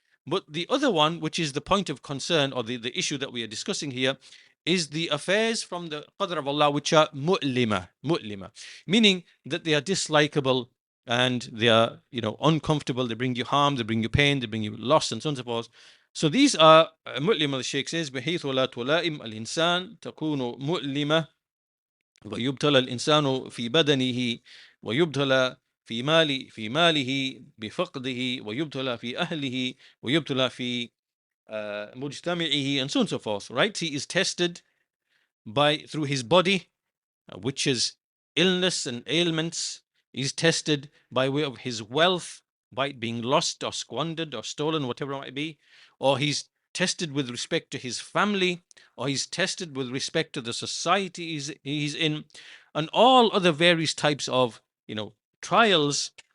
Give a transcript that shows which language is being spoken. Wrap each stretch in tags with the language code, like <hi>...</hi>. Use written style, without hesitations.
<en>But the other one, which is the point of concern, or the issue that we are discussing here, is the affairs from the qadr of Allah which are mu'lima, meaning that they are dislikable and they are uncomfortable. They bring you harm, they bring you pain, they bring you loss, and so on and so forth. So these are mu'lima. The Shaykh says</en> <ar>بحيث لا تلائم الإنسان تكون مؤلمة ويبتلى الإنسان في بدنه ويبتلى في ماله بفقده ويبتلى في أهله ويبتلى في مجتمعه,</ar> <en>and so on and so forth. Right? He is tested through his body, which is illness and ailments. He's tested by way of his wealth, by it being lost or squandered or stolen, whatever it might be. Or he's tested with respect to his family, or he's tested with respect to the society he's in, and all other various types of trials.</en>